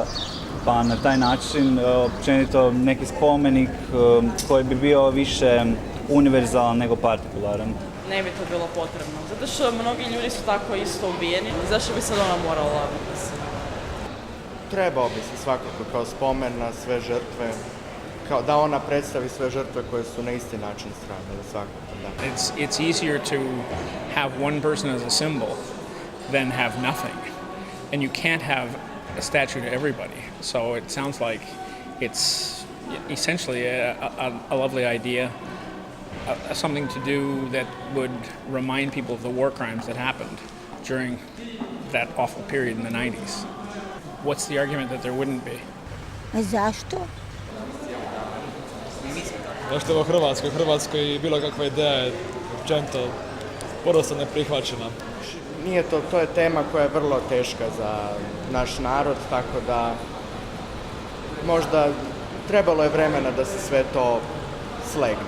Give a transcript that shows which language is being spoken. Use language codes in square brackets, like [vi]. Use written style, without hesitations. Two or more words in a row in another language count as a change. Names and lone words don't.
[hr] Pa na taj način općenito neki spomenik koji bi bio više univerzalan nego partikularan. Ne bi to bilo potrebno, zato što mnogi ljudi su tako isto ubijeni. Zašto bi sad ona morala biti? Trebao bi se svakako kao spomen na sve žrtve, kao da ona predstavi sve žrtve koje su na isti način stradale, svakako, da. [en] It's easier to have one person as a symbol than have nothing. And you can't have a statue to everybody. So it sounds like it's essentially a lovely idea, something to do that would remind people of the war crimes that happened during that awful period in the 90s. What's the argument that there wouldn't be? [hr] A zašto? Zašto je u Hrvatskoj? U Hrvatskoj bilo kakva ideja je općenito podosta neprihvaćena. Nije to je tema koja je vrlo teška za naš narod, tako da možda trebalo je vremena da se sve to slegne.